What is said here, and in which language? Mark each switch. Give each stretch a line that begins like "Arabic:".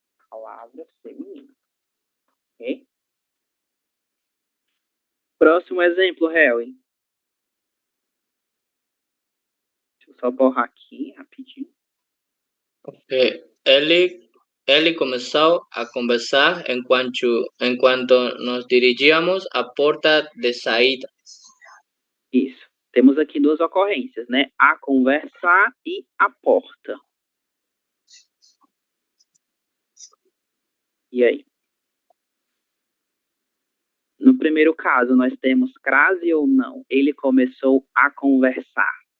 Portuguese: Palavra feminina, ok? Próximo exemplo, Helen. Deixa eu só borrar aqui rapidinho.
Spanish: Ele comenzó a conversar en cuanto nos dirigíamos
Portuguese: à porta de saída. Isso. Temos aqui duas ocorrências, né? A conversar e a porta. E aí? No primeiro caso, nós temos crase ou não? Ele começou a conversar.